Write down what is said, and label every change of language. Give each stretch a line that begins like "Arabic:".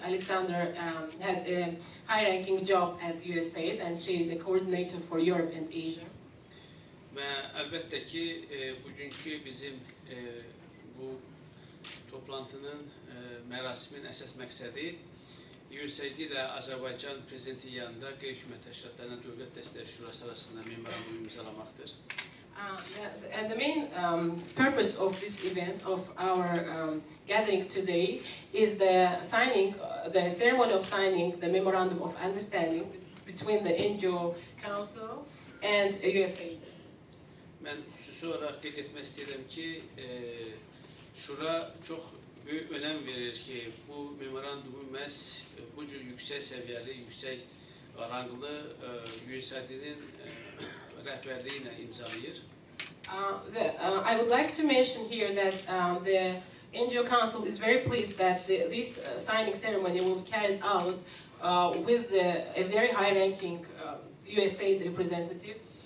English: Alexander has a high-ranking job at USAID and she is a coordinator for Europe and Asia.
Azerbaijani: Və əlbəttə ki, bugünkü bizim bu toplantının, mərasimin əsas məqsədi USAID ilə Azərbaycan prezidenti yanında qeyri-hökumət təşkilatlarına Dövlət Dəstəkləri Şurası arasında memorandum imzalamaqdır.
English: And the main purpose of this event, of our gathering today, is the ceremony of signing the memorandum of understanding between the NGO Council and USAID.
Azerbaijani: Mən xüsusi olaraq qeyd etmək istəyirəm ki, Şura çox böyük önəm verir ki, bu memorandumu məhz bu cür yüksək səviyyəli, yüksək ranglı USAID-nin rəhbərliyi ilə imzalayır.
English: I would like to mention here that the NGO Council is very pleased that this signing ceremony will be carried out with a very high-ranking USAID representative.